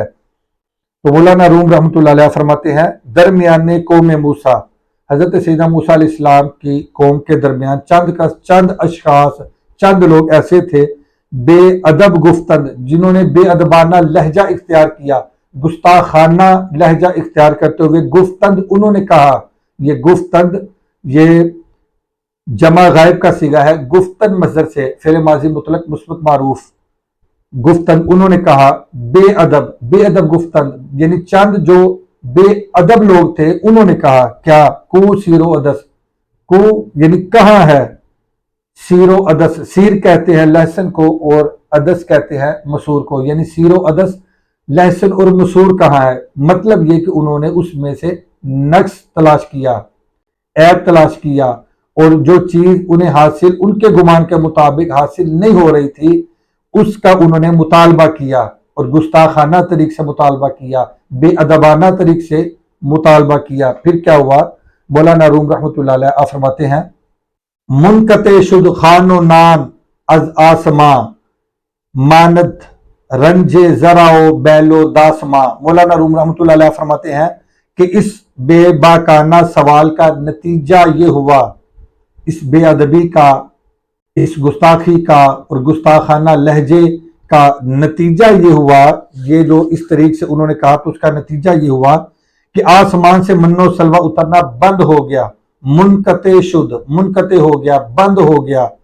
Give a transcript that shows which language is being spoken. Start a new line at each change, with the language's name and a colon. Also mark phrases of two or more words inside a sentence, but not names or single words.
Urdu: تو مولانا روم رحمۃ اللہ علیہ فرماتے ہیں،
Persian: درمیانے قوم موسیٰ،
Urdu: حضرت سیدنا موسیٰ علیہ السلام کی قوم کے درمیان چند اشخاص، چند لوگ ایسے تھے
Persian: بے ادب گفتند،
Urdu: جنہوں نے بے ادبانہ لہجہ اختیار کیا، گستاخانہ لہجہ اختیار کرتے ہوئے گفتند انہوں نے کہا۔ یہ گفتند یہ جمع غائب کا صیغہ ہے، گفتن مصدر سے فعل ماضی مطلق مثبت معروف، گفتند انہوں نے کہا،
Persian: بے ادب گفتند
Urdu: یعنی چند جو بے ادب لوگ تھے انہوں نے کہا کیا،
Persian: کو سیر و عدس،
Urdu: کو یعنی کہاں ہے،
Persian: سیر و عدس،
Urdu: سیر کہتے ہیں لہسن کو اور عدس کہتے ہیں مسور کو، یعنی
Persian: سیر و عدس
Urdu: لہسن اور مسور کہاں ہے، مطلب یہ کہ انہوں نے اس میں سے نقص تلاش کیا، عیب تلاش کیا، اور جو چیز انہیں حاصل ان کے گمان کے مطابق حاصل نہیں ہو رہی تھی اس کا انہوں نے مطالبہ کیا، اور گستاخانہ طریق سے مطالبہ کیا، بے ادبانہ طریق سے مطالبہ کیا۔ پھر کیا ہوا؟ مولانا روم رحمۃ اللہ علیہ فرماتے ہیں،
Persian: منقطع شد خان و نان از آسماں ماند رنج زرع و بیل و داسماں۔
Urdu: مولانا روم رحمۃ اللہ علیہ فرماتے ہیں کہ اس بے باکانہ سوال کا نتیجہ یہ ہوا، اس بے ادبی کا، اس گستاخی کا اور گستاخانہ لہجے کا نتیجہ یہ ہوا، یہ جو اس طریق سے انہوں نے کہا تو اس کا نتیجہ یہ ہوا کہ آسمان سے من و سلوہ اترنا بند ہو گیا،
Persian: منقطع شد،
Urdu: منقطع ہو گیا، بند ہو گیا،